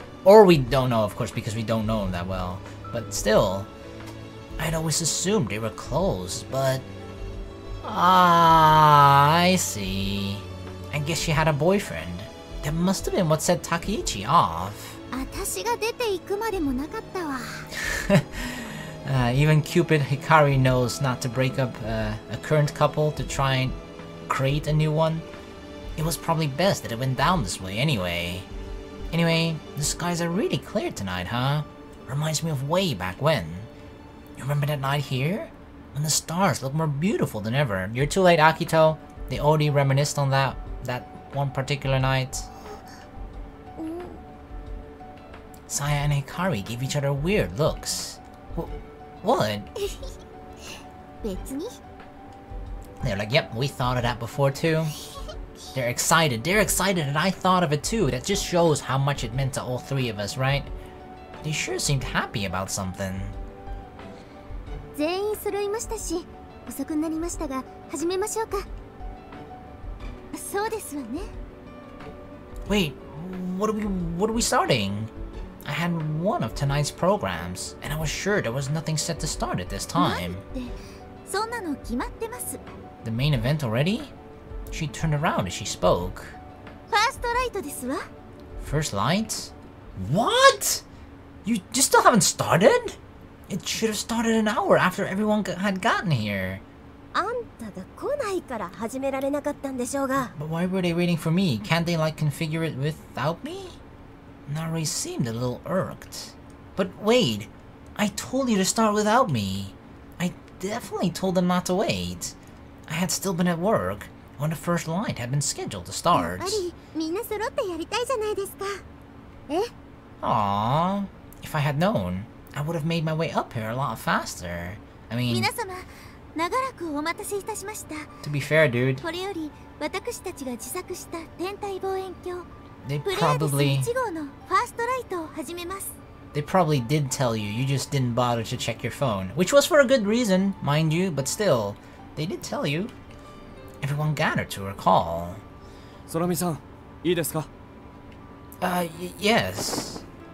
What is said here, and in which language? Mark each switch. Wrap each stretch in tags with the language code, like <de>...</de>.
<en>Or we don't know, of course, because we don't know them that well. But still, I'd always assumed they were close, but... Ah, I see. I guess she had a boyfriend. That must have been what set Takeichi off.</en> <ja>私が出て行くまでもなかったわ。</ja> <en>Even Cupid Hikari knows not to break up a current couple to try and create a new one. It was probably best that it went down this way anyway. Anyway, the skies are really clear tonight, huh? Reminds me of way back when. You remember that night here? When the stars look more beautiful than ever. You're too late, Akito. They already reminisced on that one particular night. Saya and Hikari gave each other weird looks. What?</en> <ja>別に</ja> <en>They're like, yep, we thought of that before too. They're excited and I thought of it too. That just shows how much it meant to all three of us, right? They sure seemed happy about something.</en> <ja>全員揃いましたし、遅くなりましたが、始めましょうか。そうですわね。</ja> <en>Wait, what are we starting? I had one of tonight's programs, and I was sure there was nothing set to start at this time.</en> <ja>そんなの決まってます。</ja> <en>The main event already? She turned around as she spoke.</en> <ja>ファーストライトですわ。</ja> <en>First light? What? You still haven't started? It should have started an hour after everyone had gotten here.</en> <ja>あんたが来ないから始められなかったんでしょうが。</ja> <en>But why were they waiting for me? Can't they like configure it without me? Narui seemed a little irked. But wait, I told you to start without me. I definitely told them not to wait. I had still been at work when the first light had been scheduled to start.</en> <ja>やっぱりみんな揃ってやりたいじゃないですか。え?</ja> <en>Aww. If I had known, I would have made my way up here a lot faster. I mean,</en> <ja>皆様、長らくお待たせいたしました。</ja> <en>to be fair, dude,</en> <ja>これより私たちが自作した天体望遠鏡</ja> <en>they</en> <ja>プレアデス</ja> <en>probably</en> <ja>1号のファーストライトを始めます。</ja> <en>they probably did tell you. You just didn't bother to check your phone, which was for a good reason, mind you. But still, they did tell you. Everyone gathered to her call.</en> <ja>空見さん、いいですか?</ja> <en>Yes.</en>